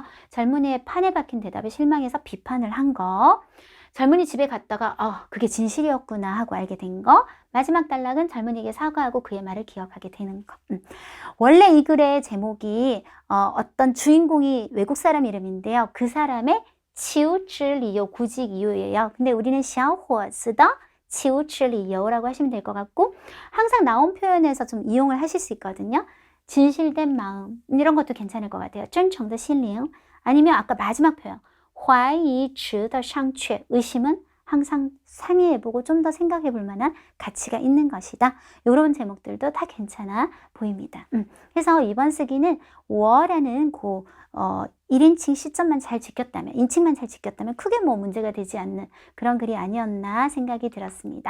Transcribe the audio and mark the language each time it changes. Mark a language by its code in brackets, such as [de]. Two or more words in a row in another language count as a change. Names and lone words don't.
[ko] 젊은이의 판에 박힌 대답에 실망해서 비판을 한 거, 젊은이 집에 갔다가 그게 진실이었구나 하고 알게 된 거, 마지막 단락은 젊은이에게 사과하고 그의 말을 기억하게 되는 거. 원래 이 글의 제목이 어떤 주인공이 외국 사람 이름인데요. 그 사람의 [zh] 求职理由, [ko] 구직 이유예요. 근데 우리는 [zh] 小伙子的求职理由 [ko] 라고 하시면 될 것 같고, 항상 나온 표현에서 좀 이용을 하실 수 있거든요. 진실된 마음, 이런 것도 괜찮을 것 같아요. [zh] 真诚的心灵, [ko] 아니면 아까 마지막 표현 [zh] 怀疑值得商榷, [ko] 의심은 항상 상의해보고 좀 더 생각해볼 만한 가치가 있는 것이다. 이런 제목들도 다 괜찮아 보입니다. 그래서 이번 쓰기는 5어라는 1인칭 시점만 잘 지켰다면, 인칭만 잘 지켰다면 크게 뭐 문제가 되지 않는 그런 글이 아니었나 생각이 들었습니다.